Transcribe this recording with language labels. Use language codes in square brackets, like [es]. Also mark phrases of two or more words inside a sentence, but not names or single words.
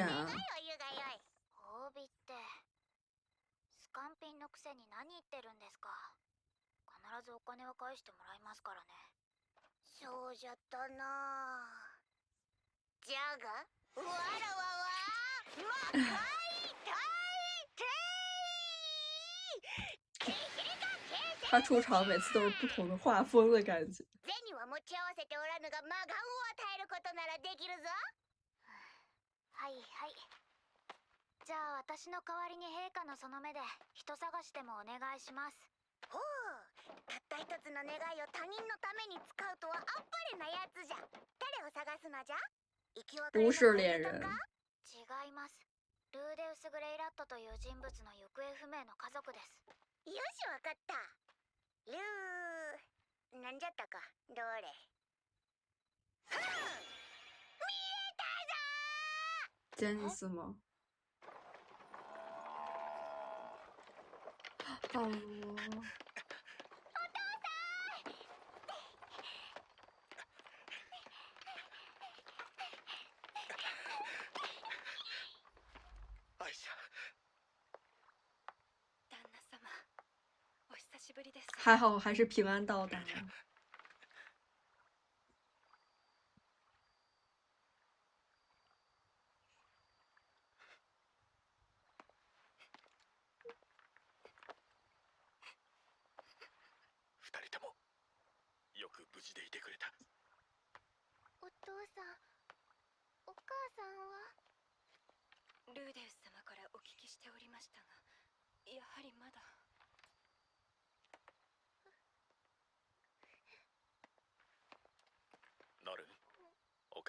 [ja] 願いを言うがよい。褒美ってスカンピンのくせに何言ってるんですか。必ずお金は返してもらいますからね。そうじゃったな。じゃがわらわは魔界大 [zh] 他出场每次都是不同的画风的感觉。 [ja] 銭は持ち合わせておらぬが魔眼を与えることならできるぞ。はいはい。じゃあ私の代わりに陛下のその目で人探しでもお願いします。ほう、たった一つの願いを他人のために使うとはあっぱれなやつじゃ。誰を探すのじゃ。生き別れの [zh] 不是恋人。 [ja] 違います。ルーデウス・グレイラットという人物の行方不明の家族です。よし、わかった。ルーなんじゃったか。どれ。ふん、見えたぞ。 [zh] 杰尼斯吗？保罗。 [ja] アイシャ。旦那様、お久しぶりです。 [zh] 还好还是平安到达。 [ja] 二人ともよく無事でいてくれた。お父さん、お母さんは。ルーデウス様からお聞きしておりましたが、やはりまだ。ナルン、